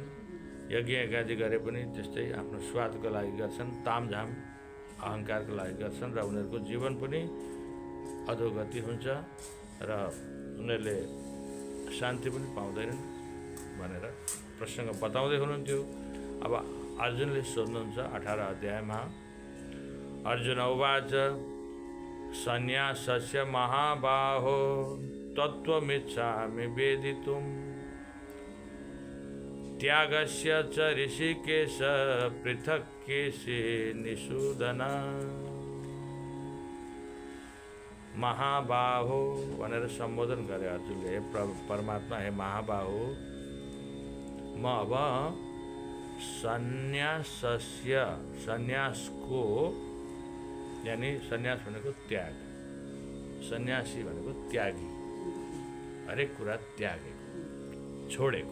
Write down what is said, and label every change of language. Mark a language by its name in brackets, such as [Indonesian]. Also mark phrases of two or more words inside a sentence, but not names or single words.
[Nepali] यज्ञ यज्ञादि गरे पनि त्यस्तै आफ्नो स्वादको लागि गर्छन्, तामझाम अहंकारको लागि गर्छन् र उनीहरूको जीवन पनि अधोगति हुन्छ र उनीहरूले शान्ति पनि पाउँदैनन् भनेर प्रसङ्ग बताउँदै हुनुहुन्थ्यो। अब अर्जुनले सोध्नुहुन्छ 18 अध्यायमा। [Sanskrit] अर्जुन उवाच सन्न्यासस्य महाबाहो तत्त्वमिच्छामि वेदितुं त्यागस्य च ऋषिकेश पृथक् केशे निषूदन। [Nepali] महाबाहो भनेर सम्बोधन गरे अर्जुनले। हे परमात्मा, हे महाबाहो, म अब सन्न्यासस्य, सन्यासको यानी सन्यास भनेको त्याग, सन्यासी भनेको त्यागी, हरेक कुरा त्यागेको छोडेको।